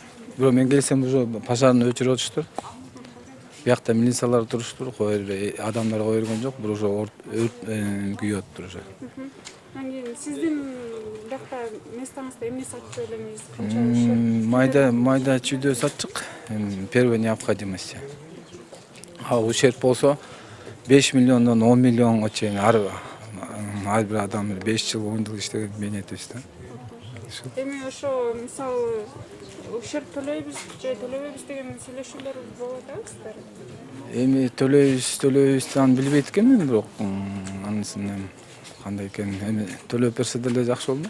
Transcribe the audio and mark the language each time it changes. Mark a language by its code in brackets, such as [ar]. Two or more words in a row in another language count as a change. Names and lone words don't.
[ky] Бирок мен келсем уже пожарны өчүрүп атыштыр. Биякта милициялар туруштур, адамдар кое берген жок, бир уже өрт күйүп атыптыр уже. Анан кийин сиздин биякта местоңузда эмне сатчу элеңиз? Канча Майда чүйдө сатчык, [ru] первой необходимости. [ky] Ущерб болсо 5 миллиондон 10 миллионго чейин ар бир адам 5 жыл 10 жыл иштеген менетибиз да. Эми ошо мисалы ущерб төлөйбүз же төлөбөйбүз деген сүйлөшүүлөр болуп атабыздар. Эми төлөйбүз аны билбейт экенмин, бирок анысынан кандай экен, эми төлөп берсе деле жакшы болду.